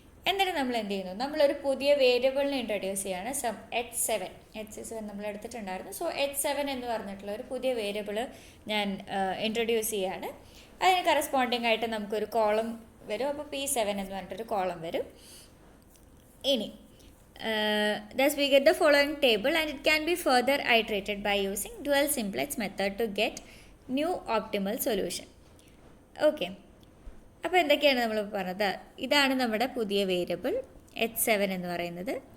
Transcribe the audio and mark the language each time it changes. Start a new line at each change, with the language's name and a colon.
Malayalam: എന്നിട്ട് നമ്മൾ എന്ത് ചെയ്യുന്നു, നമ്മളൊരു പുതിയ വേരിയബിളിനെ ഇൻട്രൊഡ്യൂസ് ചെയ്യാണ്. h7 നമ്മൾ എടുത്തിട്ടുണ്ടായിരുന്നു. സോ h7 എന്ന് പറഞ്ഞിട്ടുള്ള ഒരു പുതിയ വേരിയബിൾ ഞാൻ ഇൻട്രൊഡ്യൂസ് ചെയ്യാണ്. അതിന് കറസ്പോണ്ടിങ് ആയിട്ട് നമുക്കൊരു കോളം വരും. അപ്പോൾ P7 എന്ന് പറഞ്ഞിട്ടൊരു കോളം വരും. ഇനി
English: thus we get the following table and it can be further iterated by using dual simplex method to get new optimal solution.
Malayalam: Okay, അപ്പോൾ എന്തൊക്കെയാണ് നമ്മൾ പറഞ്ഞത്? ഇതാണ് നമ്മുടെ പുതിയ വേരിയബിൾ h7 എന്ന് പറയുന്നത്.